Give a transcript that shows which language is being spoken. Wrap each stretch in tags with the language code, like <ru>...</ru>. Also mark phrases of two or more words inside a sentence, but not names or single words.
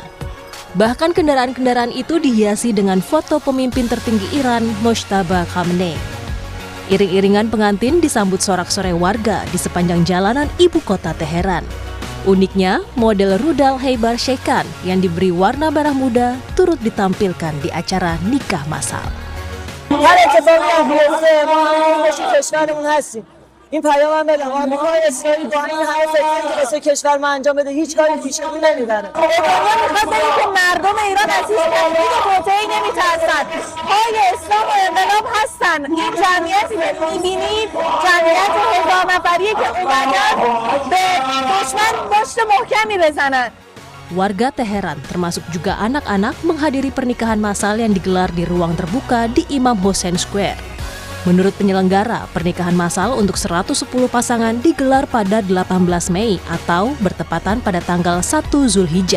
<id>Bahkan kendaraan-kendaraan itu dihiasi dengan foto pemimpin tertinggi Iran, Mojtaba Khamenei. Iring-iringan pengantin disambut sorak-sorai warga di sepanjang jalanan ibu kota Teheran. Uniknya, model rudal Heibar Shekan yang diberi warna merah muda turut ditampilkan di acara nikah massal.</id> <fa>این پیام بدم آمریکای اسرائیل با این همه فکری که واسه کشور ما انجام بده هیچ کاری پیشرفتی نمیبره. میخواد بگه که مردم ایران از هیچ تهدید و توطئه‌ای نمیترسن. پای اسلام و انقلاب هستن. این جمعیتی که میبینید جمعیت 1000 نفریه که اومدن به دشمن مشت محکمی بزنن.</fa> <id>Warga Teheran termasuk juga anak-anak menghadiri pernikahan massal yang digelar di ruang terbuka di Imam Hossein Square. Menurut penyelenggara, pernikahan massal untuk 110 pasangan digelar pada 18 Mei atau bertepatan pada tanggal 1 Zulhijjah.</id>